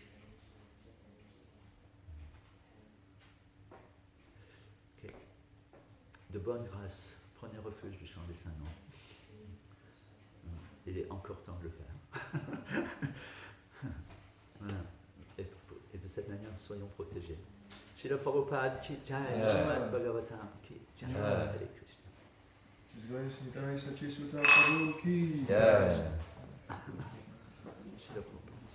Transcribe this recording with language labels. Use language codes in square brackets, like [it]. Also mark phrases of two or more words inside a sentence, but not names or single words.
[fr] Okay. De bonne grâce, prenez refuge du chant des saints noms. Il est encore temps de le faire. Voilà. Et de cette manière, soyons protégés. [hi] श्रील प्रभुपाद की जय, श्रीमद् भागवतम् की जय, हरे कृष्ण. जय श्री शची सुत प्रभु की Jai. Srila Prabhupada.